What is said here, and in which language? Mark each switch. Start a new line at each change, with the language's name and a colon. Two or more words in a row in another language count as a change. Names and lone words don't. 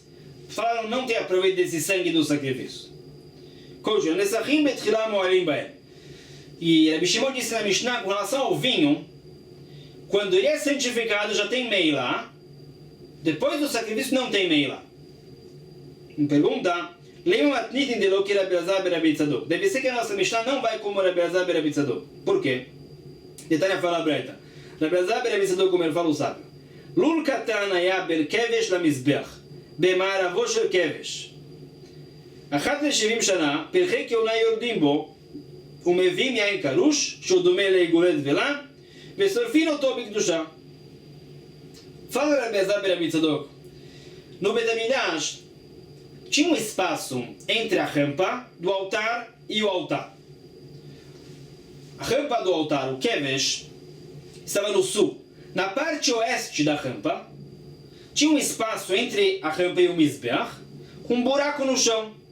Portuguese: Falaram não tenha proveito desse sangue do sacrifício. E Rabi Shimon disse na Mishnah com relação ao vinho, quando ele é santificado já tem meila, depois do sacrifício não tem meila. Pergunta, deve ser que a nossa Mishnah não vai como Rabi Elazar ben Rabi Tzadok. Por quê? Detalhe fala a breta. Rabi Elazar ben Rabi Tzadok, como ele fala o sábio,
Hebrew: לול קטן היה בין כבש למזבח, במערבו של כבש. אחת ל-70 שנה, פרחי כהונה יורדים בו, ומביאים יין קרוש, שהוא דומה לעיגולי דבלה, ושורפים אותו בקדושה.
Portuguese: Fala Rabi Elazar ben Rabi Tzadok, no Bet HaMikdash tinha um espaço entre a rampa do altar e o altar. A rampa do altar, o Kevesh, estava no sul. Na parte oeste da rampa, tinha um espaço entre a rampa e o Mizbeach, com um buraco no chão.